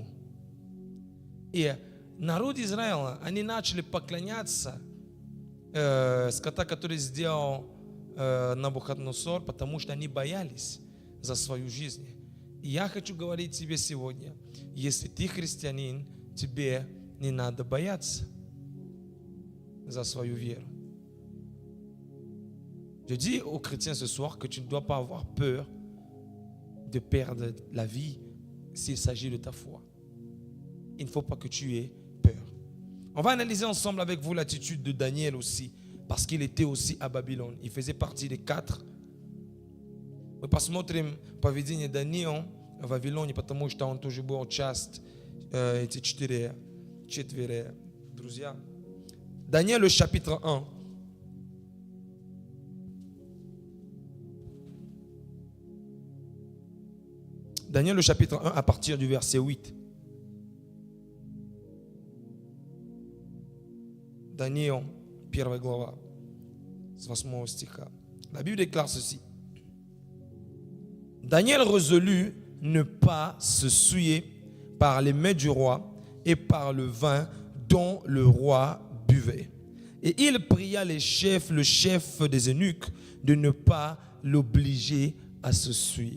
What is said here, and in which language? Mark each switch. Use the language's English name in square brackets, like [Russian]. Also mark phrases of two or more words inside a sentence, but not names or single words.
[Russian] И народ Израиля, они начали поклоняться скота, который сделал Навуходоносор, потому что они боялись за свою жизнь. И я хочу говорить тебе сегодня, если ты христианин, тебе не надо бояться. за свою веру. [French] Je dis aux chrétiens ce soir que tu ne dois pas avoir peur de perdre la vie s'il s'agit de ta foi. Il ne faut pas que tu aies peur. On va analyser ensemble avec vous l'attitude de Daniel aussi, parce qu'il était aussi à Babylone. Il faisait partie des 4. [Russian] Мы посмотрим поведение Даниила в Вавилоне, потому что он тоже был часть эти четверо друзья. [French] Daniel, le chapitre 1. Daniel, le chapitre 1, à partir du verset 8. [Russian] Daniel, 1 глава, с 8 стиха. [French] La Bible déclare ceci. Daniel résolut ne pas se souiller par les mets du roi et par le vin dont le roi buvait. Et il pria le chef des eunuques, de ne pas l'obliger à se souiller.